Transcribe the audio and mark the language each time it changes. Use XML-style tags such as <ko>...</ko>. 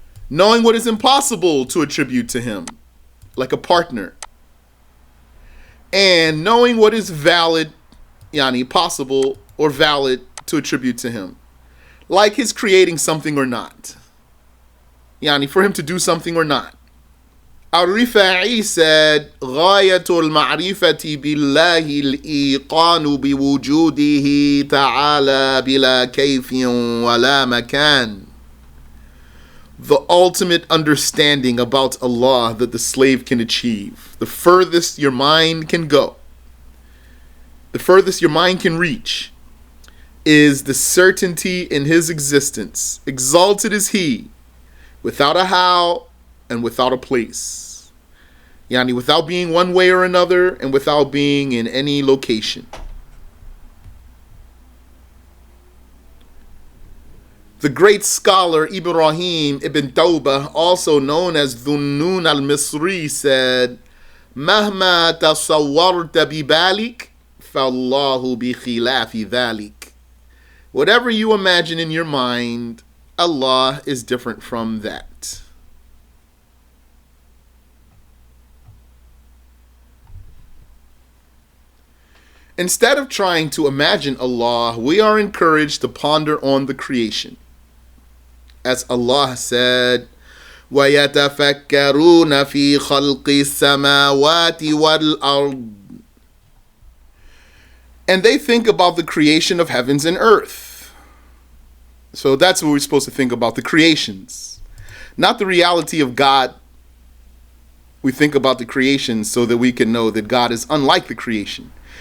<en>Knowing what is impossible to attribute to him, like a partner. And knowing what is valid, possible or valid to attribute to him, like his creating something or not. For him to do something or not.</en> <ar>Al-Rifa'i said, غاية المعرفة بالله الإيقان بوجوده تعالى بلا كيف ولا مكان.</ar> <en>The ultimate understanding about Allah that the slave can achieve, the furthest your mind can go, the furthest your mind can reach, is the certainty in his existence. Exalted is he, without a how and without a place. Without being one way or another and without being in any location. The great scholar Ibrahim ibn Tawbah, also known as Dhunnun al-Misri, said,</en> <ar>مهما تصورت ببالك فالله بخلاف ذلك.</ar> <en>Whatever you imagine in your mind, Allah is different from that. Instead of trying to imagine Allah, we are encouraged to ponder on the creation. As Allah said,</en> <ar>وَيَتَفَكَّرُونَ فِي خَلْقِ السَّمَاوَاتِ وَالْأَرْضِ.</ar> <en>And they think about the creation of heavens and earth. So that's what we're supposed to think about, the creations. Not the reality of God. We think about the creation so that we can know that God is unlike the creation.</en>